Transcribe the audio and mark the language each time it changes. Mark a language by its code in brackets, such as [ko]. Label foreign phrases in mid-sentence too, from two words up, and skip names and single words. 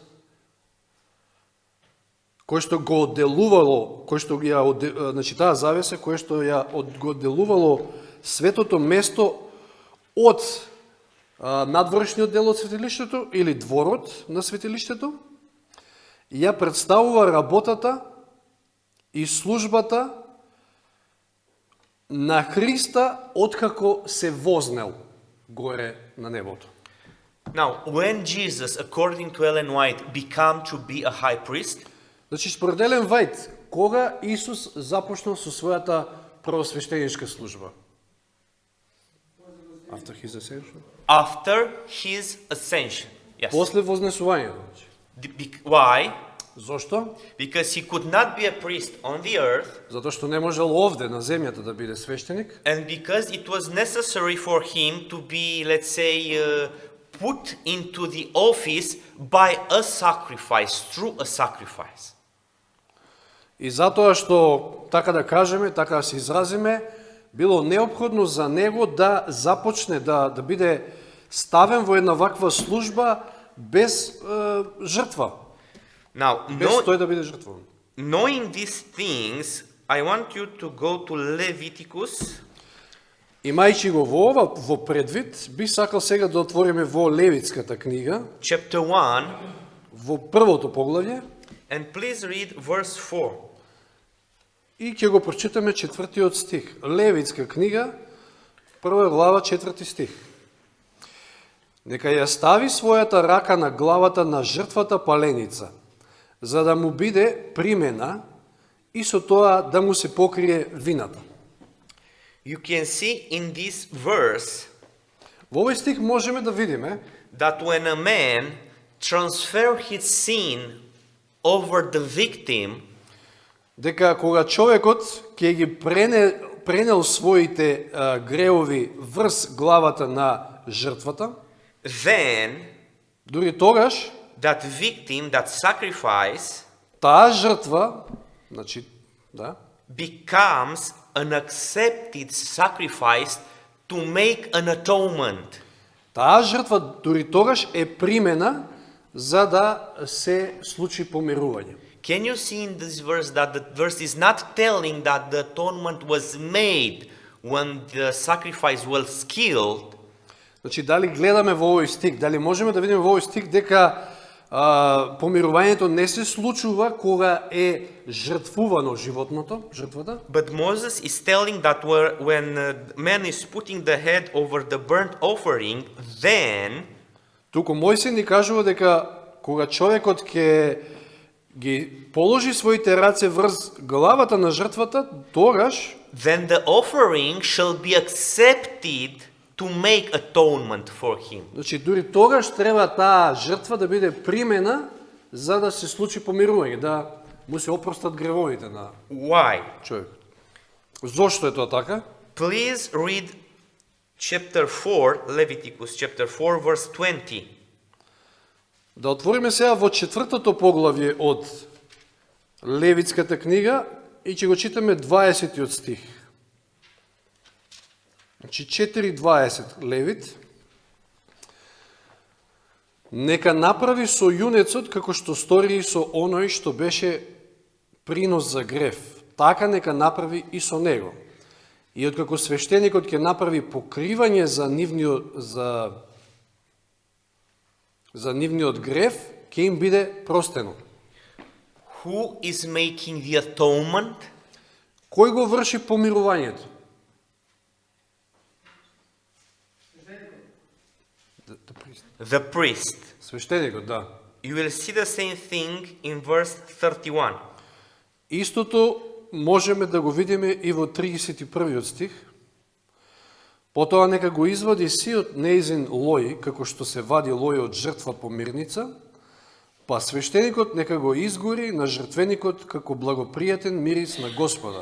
[mk] кој што го одделувало, кој што ја, значи таа завеса, која што ја го одделувало светото место од надворешниот дел од светилиштето или дворот на светилиштето, ја представува работата и службата на Христа откако се вознел горе на небото. [en] Now, when Jesus, according to Ellen White, became to be a high priest, [mk] Значи, според Елен Вајт, кога Исус започнал со својата првосвештеничка служба? [en] After his ascension? after his ascension. Yes. [mk] После вознесувањето. [en] Why? [mk] Зошто? [en] Because he could not be a priest on the earth, [mk] Затоа што не можел овде на земјата да биде свештеник, [en] and because it was necessary for him to be, let's say, put into the office by a sacrifice, through a sacrifice. [mk] и затоа што, така да кажеме, така да се изразиме, било неопходно за него да започне, да биде ставен во една ваква служба без жртва. [en] Now, [mk] Без тој да биде жртвован. [en] knowing these things, I want you to go to Leviticus, [mk] Имајќи го во ова во предвид, би сакал сега да отвориме во Левитската книга, [en] chapter 1, [mk] во првото поглавје, [en] and please read verse 4. [mk] и ќе го прочитаме 4-тиот стих. Левитска книга, 1 глава, 4 стих. Нека ја стави својата рака на главата на жртвата паленица, за да му биде примена и со тоа да му се покрие вината. [en] You can see in this verse [mk] Во овој стих можеме да видиме [en] that when a man transfer his sin over the victim, [mk] дека кога човекот ќе ги пренел своите греови врз главата на жртвата, [en] then [mk] дури тогаш [en] that victim, that sacrifice, [mk] таа жртва, значи, да, [en] becomes an accepted sacrifice to make an atonement. [mk] таа жртва дури тогаш е примена за да се случи помирување. [en] Can you see in this verse that the verse is not telling that the atonement was made when the sacrifice was killed, [mk] Значи, дали гледаме во овој стих, дали можеме да видиме во овој стих дека помирувањето не се случува кога е жртвувано животното, жртвата, [en] but Moses is telling that when man is putting the head over the burnt offering, then [mk] туку Мојсей ни кажува дека кога човекот ќе ги положи своите раце врз главата на жртвата, тогаш [en] then the offering shall be accepted to make atonement for him. [mk] значи дури тогаш треба таа жртва да биде примена за да се случи помирување, да му се опростат гревовите на [en] Why? [mk] човекот. Зошто е тоа така? [en] Please read chapter 4, Leviticus chapter 4, verse 20. [mk] Да отвориме сега во 4-то поглавје од Левитската книга и ќе го читаме 20-тиот стих. Значи 4:20 Левит. нека направи со јунецот како што стори и со оној што беше принос за грев. Така нека направи и со него. И откако свештеникот ќе направи покривање за нивниот грев, ќе им биде простено. [en] Who is making the atonement? [mk] Кој го врши помирувањето? [en] The priest. [mk] Свештеникот, да. [en] You will see the same thing in verse 31. [mk] Истото можеме да го видиме и во 31 стих. Потоа нека го извади сиот неизин лој, како што се вади лој од жртва по мирница, па свештеникот нека го изгори на жртвеникот како благопријатен мирис на Господа.